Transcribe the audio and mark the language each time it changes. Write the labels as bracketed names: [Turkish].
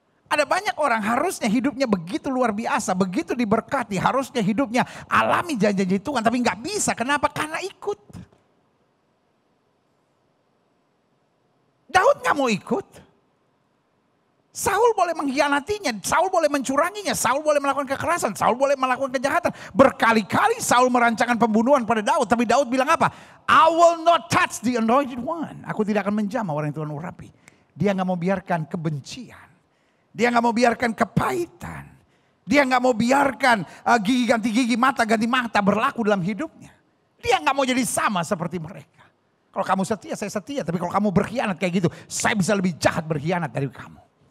[Indonesian] Ada banyak orang harusnya hidupnya begitu luar biasa, begitu diberkati, harusnya hidupnya alami janji-janji Tuhan, tapi nggak bisa. Kenapa? Karena ikut. Daud nggak mau ikut. Saul boleh mengkhianatinya, Saul boleh mencuranginya, Saul boleh melakukan kekerasan, Saul boleh melakukan kejahatan. Berkali-kali Saul merancangkan pembunuhan pada Daud, tapi Daud bilang apa? [English] I will not touch the anointed one. [Indonesian] Aku tidak akan menjamah orang yang Tuhan urapi. Dia nggak mau biarkan kebencian. Dia nggak mau biarkan kepahitan. Dia nggak mau biarkan gigi ganti gigi, mata ganti mata berlaku dalam hidupnya. Dia nggak mau jadi sama seperti mereka. Kalau kamu setia, saya setia. Tapi kalau kamu berkhianat kayak gitu, saya bisa lebih jahat berkhianat dari kamu.